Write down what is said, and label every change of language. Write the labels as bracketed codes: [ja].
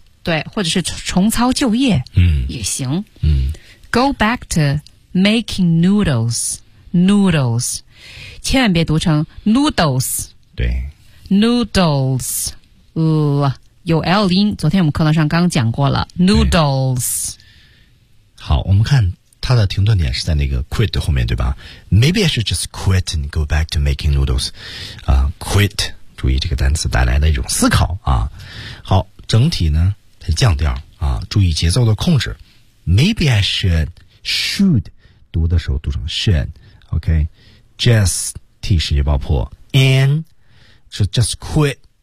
[zh] 对，或者是重操旧业，也行， [en] go back to making noodles， [zh] 千万别读成 noodles，对， noodles， 有 L 音，昨天我们课堂上刚讲过了 noodles。好，我们看它的停顿点是在那个 quit 后面，对吧？ [en] Maybe I should just quit and go back to making noodles。 [zh] quit， 注意这个单词带来的一种思考啊。好，整体呢它降调啊，注意节奏的控制。 [en] Maybe I should [zh] 读的时候读成 should，OK？ Just T 是一爆破 ，and 是 just quit。